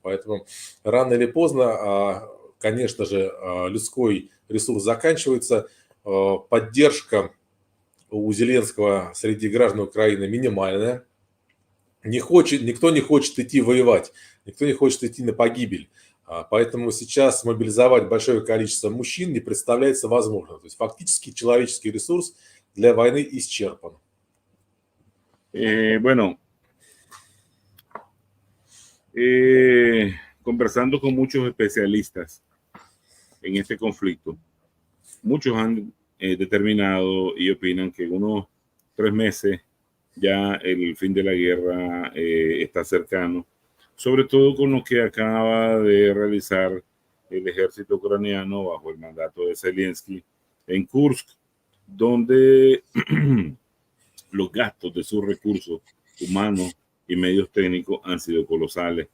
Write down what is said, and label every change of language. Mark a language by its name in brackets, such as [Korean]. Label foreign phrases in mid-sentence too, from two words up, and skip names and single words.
[Russian] Поэтому рано или поздно, конечно же, людской ресурс заканчивается, поддержка у Зеленского среди граждан Украины минимальная. Никто не хочет идти воевать, никто не хочет идти на погибель. Поэтому сейчас мобилизовать большое количество мужчин не представляется возможным. То есть фактически человеческий ресурс для войны исчерпан. [Spanish] Bueno, conversando con muchos especialistas en este conflicto, muchos han determinado y opinan que en unos 3 meses ya el fin de la guerra está cercano, sobre todo con lo que acaba de realizar el ejército ucraniano bajo el mandato de Zelensky en Kursk, donde los gastos de sus recursos humanos y medios técnicos han sido colosales.